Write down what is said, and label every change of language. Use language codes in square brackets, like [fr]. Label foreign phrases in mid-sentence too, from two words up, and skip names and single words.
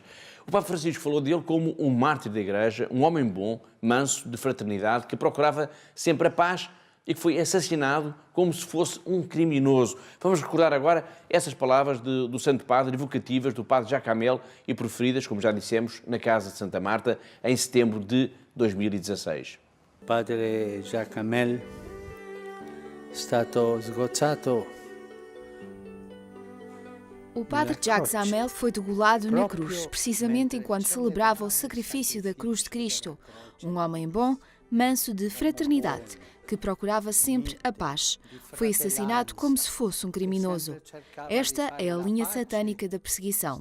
[pt] O Papa Francisco falou dele como um mártir da Igreja, um homem bom, manso, de fraternidade, que procurava sempre a paz e que foi assassinado como se fosse um criminoso. Vamos recordar agora essas palavras do Santo Padre, evocativas do Padre Jacques Hamel e proferidas, como já dissemos, na Casa de Santa Marta, em setembro de 2016. [it] Padre Jacques Hamel è stato sgozzato. [pt] O padre Jacques Hamel foi degolado na cruz, precisamente enquanto celebrava o sacrifício da cruz de Cristo. Um homem bom, manso de fraternidade, que procurava sempre a paz. Foi assassinado como se fosse um criminoso. Esta é a linha satânica da perseguição.